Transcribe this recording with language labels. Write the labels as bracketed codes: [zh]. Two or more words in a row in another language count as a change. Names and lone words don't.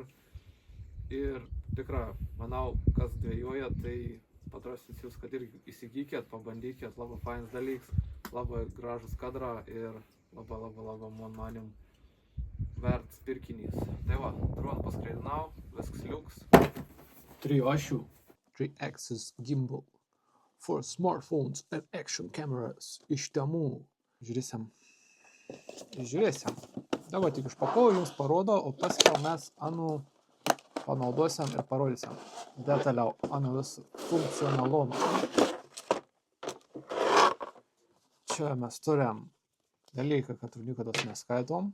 [lt] Ir tikrai, manau, kas dvejoja, tai padrasinsiu jūs, kad ir įsigykėt, pabandykėt, labai fainas dalykas, labai gražus kadrą ir labai man manim vertas pirkinys. Tai va, droną paskraidinau, viskas liuks. 3 ašių. [en] 3-axis gimbal for smartphones and action cameras [lt] iš Temu. Žiūrėsim. Dabar tik išpakuoju, jums parodo, o paskiau mes anu panaudosim ir parodysim detaliau anu visų funkcionalumą. Čia mes turim dalyką, kad niekados neskaitom.